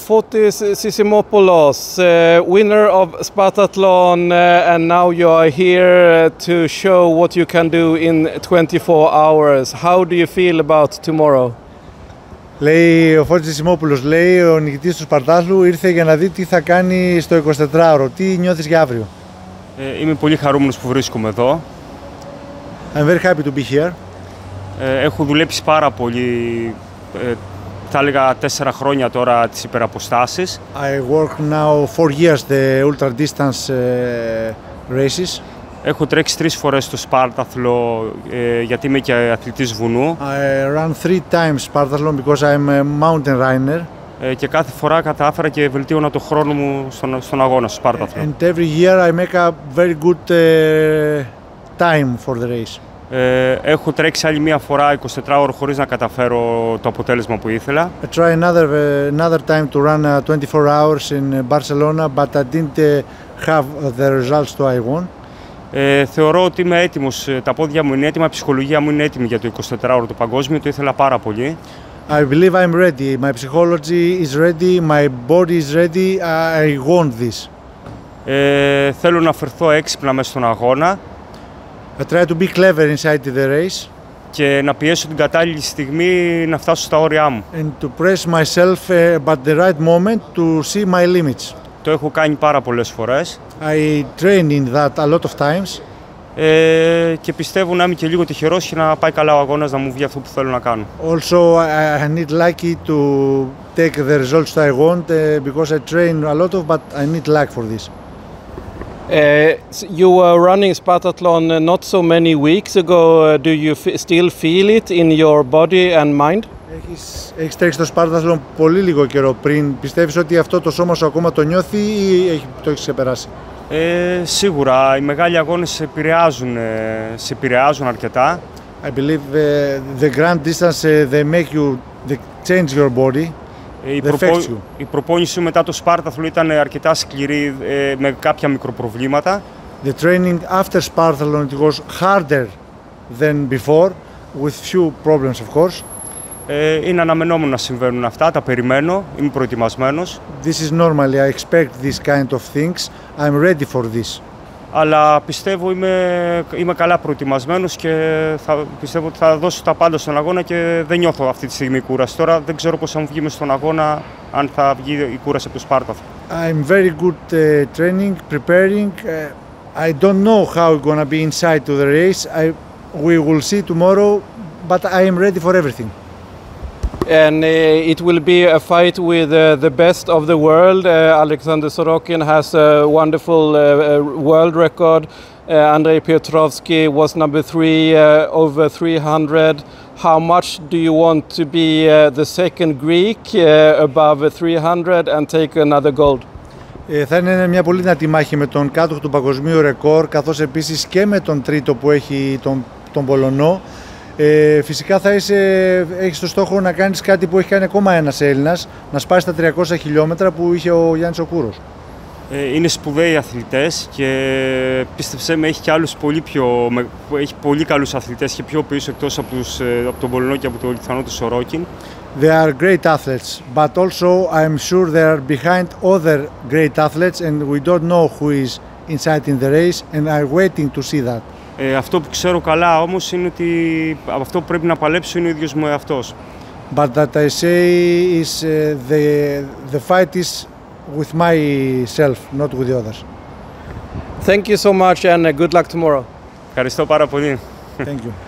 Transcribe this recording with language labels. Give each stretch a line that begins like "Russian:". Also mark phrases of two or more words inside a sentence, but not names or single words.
English: Fotis Sissimopoulos, winner of Spartathlon, and now you are here to show what you can do in 24 hours. How do you feel about tomorrow?
Greek: Λέει ο Φώτης Σισsimopoulos, λέει ο νικητής του Σπαρτάθλου ήρθε για να δει τι θα κάνει στο 24ωρο. Τι νιώθεις για αύριο? Είμαι πολύ χαρούμενος που βρίσκομαι εδώ.
English: I'm very happy to be here.
Greek: Έχω δουλέψει πάρα πολύ, θα έλεγα 4 χρόνια τώρα τις υπεραποστάσεις.
English: I work now 4 years the ultra distance races.
Greek: Έχω τρέξει 3 φορές στο Σπάρταθλο γιατί είμαι και αθλητής βουνού.
English: I ran 3 times Spartathlon because I'm a mountain runner.
Greek: Και κάθε φορά κατάφερα και βελτίωνα το χρόνο μου στον αγώνα στο Σπάρταθλο.
English: And every year I make a very good time for the race.
Greek: Έχω τρέξει άλλη μία φορά 24 ώρες χωρίς να καταφέρω το αποτέλεσμα που ήθελα.
English: I tried another time to run 24 hours in Barcelona, but I didn't have the results that I want.
Greek: Θεωρώ ότι είμαι έτοιμος, τα πόδια μου είναι έτοιμα, η ψυχολογία μου είναι έτοιμη για το 24ωρο το παγκόσμιο, το ήθελα πάρα πολύ.
English: I believe I'm ready. My psychology is ready, my body is ready, I want this.
Greek: Θέλω να φερθώ έξυπνα μέσα στον αγώνα.
English: I try to be clever inside the race.
Greek: Και να πιέσω την κατάλληλη στιγμή να φτάσω στα όρια μου.
English: And to press myself but the right moment to see my limits.
Greek: Το έχω κάνει πάρα πολλές φορές.
English: I train in that a lot of times.
Greek: Και πιστεύω να είμαι και λίγο τυχερός και να πάει καλά ο αγώνας, να μου βγει αυτό που θέλω να κάνω.
English: Also, I need lucky to take the results that I want because I train a lot of, but I need luck for this. You were running Spartathlon not so many weeks ago. Do you still feel it in your body and mind?
Greek: Έχεις τρέξει το Spartathlon πολύ λίγο καιρό πριν. Πιστεύεις ότι αυτό το σώμα σου ακόμα το νιώθει ή το έχεις ξεπεράσει? Σίγουρα, οι μεγάλοι αγώνες σε επηρεάζουν αρκετά.
English: I believe the grand distance they make you change your body.
Greek: Η προπόνηση μετά το Σπάρταθλο ήταν αρκετά σκληρή με κάποια μικροπροβλήματα.
English: The training after Spartathlon it was harder than before with few problems of course.
Greek: Είναι αναμενόμενο να συμβαίνουν αυτά, τα περιμένω, είμαι προετοιμασμένος.
English: This is normally, I expect this kind of things, I'm ready for this.
Greek: Αλλά πιστεύω είμαι καλά προετοιμασμένος και πιστεύω ότι θα δώσω τα πάντα στον αγώνα και δεν νιώθω αυτή τη στιγμή κούραση. Τώρα δεν ξέρω πώς θα μου βγει μες στον αγώνα, αν θα βγει η κούραση από το Σπάρταθλο.
English: I'm very good training, preparing. I don't know how it's gonna be inside to the race. We will see tomorrow, but I am ready for everything. And it will be a fight with the best of the world. Alexander Sorokin has a wonderful world record. Andrei Petrovsky was number 3 over 300. How much do you want to be the second Greek above 300 and take another gold?
Greek: Θα είναι μια πολύ δυνατή μάχη με τον κάτοχο του παγκοσμίου ρεκόρ, καθώς επίσης και με τον τρίτο που έχει τον Πολωνό. Φυσικά θα έχεις το στόχο να κάνεις κάτι που έχει κάνει ακόμα ένας Έλληνας, να σπάσει τα 300 χιλιόμετρα που είχε ο Γιάννης ο Κούρος. Είναι σπουδαίοι αθλητές και πίστεψέ με, έχει πολύ καλούς αθλητές και πιο πίσω εκτός από τον Πολωνό και από τον Λιθουανό του Σορόκιν.
English: They are great athletes, but also I'm sure they are behind other great athletes and we don't know who is inside in the race and are waiting to see that.
Greek: Αυτό που ξέρω καλά όμως είναι ότι αυτό που πρέπει να παλέψω είναι ο ίδιος μου εαυτός.
English: But that I say is the fight is with myself, not with the others. Thank you so much and good luck tomorrow.
Greek: Ευχαριστώ πάρα πολύ.
English: Thank you.